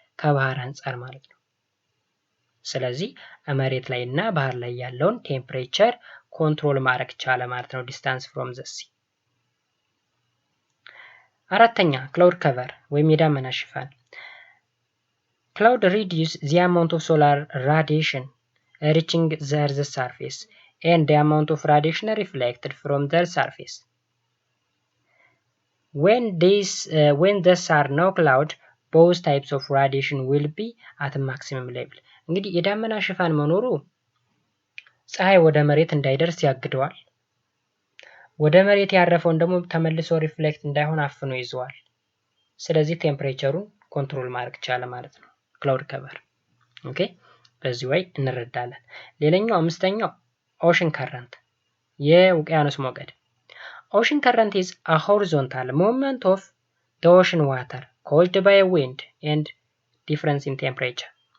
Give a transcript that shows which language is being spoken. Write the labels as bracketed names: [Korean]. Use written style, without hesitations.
[Amharic] ከባህር አንጻር ማለት ነው። ስለዚህ መሬት ላይ እና ባህር ላይ ያለውን ቴምፕሬቸር ኮንትሮል ማድረግ ቻለ ማለት ነው ዲስታንስ ፍሮም ዘ ሲ። አራተኛ ክላውድ ከቨር ወይም የዳመና ሽፋን። ክላውድ ሪዲዩስ [English] the amount of solar radiation reaching the earth's surface and the amount of radiation reflected from the surface. When there are no cloud, both types of radiation will be at maximum level. [Amharic] እንግዲህ የዳመና ሽፋን መኖሩ ፀሐይ ወደ መሬት እንዳይደርስ ያግደዋል። ወደ መሬት ያረፈውን ደግሞ ተመልሶ ሪፍሌክት እንዳይሆን አፍኖ ይዘዋል። ስለዚህ ቴምፕሬቸሩን ኮንትሮል ማድረግ ቻለ ማለት ነው ክላውድ ከቨር። ኦኬ በዚህ ወይ እንረዳለን። ሌላኛው አምስተኛው ኦሽን ከረንት የውቅያኖስ ሞገድ። ኦሽን ከረንት [English] is a horizontal movement of the ocean water caused by a wind and difference in temperature.